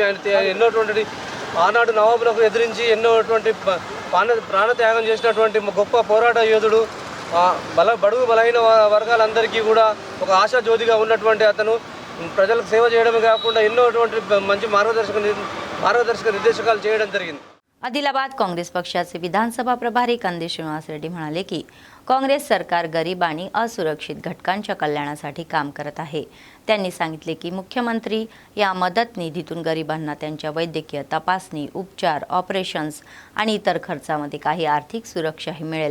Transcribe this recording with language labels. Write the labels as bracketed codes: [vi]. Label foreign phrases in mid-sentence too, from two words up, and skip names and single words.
[te] ఆయన ఎన్నోటువంటి ఆనాడు నవాబులకు ఎదిరించి ఎన్నోటువంటి ప్రాణత్యాగం చేసినటువంటి గొప్ప పోరాట యోధుడు. బడుగు బలహీన వర్గాలందరికీ కూడా ఒక ఆశాజ్యోతిగా ఉన్నటువంటి అతను ప్రజలకు సేవ చేయడమే కాకుండా ఎన్నోటువంటి మంచి మార్గదర్శక నిర్దేశకాలు చేయడం జరిగింది. [mr] आदिलाबाद काँग्रेस पक्षाचे विधानसभा प्रभारी कंदेश श्रीनिवास रेड्डी म्हणाले की काँग्रेस सरकार गरीब आणि असुरक्षित घटकांच्या कल्याणासाठी काम करत आहे. त्यांनी सांगितले की मुख्यमंत्री या मदत निधीतून गरिबांना त्यांच्या वैद्यकीय तपासणी, उपचार, ऑपरेशन्स आणि इतर खर्चामध्ये काही आर्थिक सुरक्षाही मिळेल.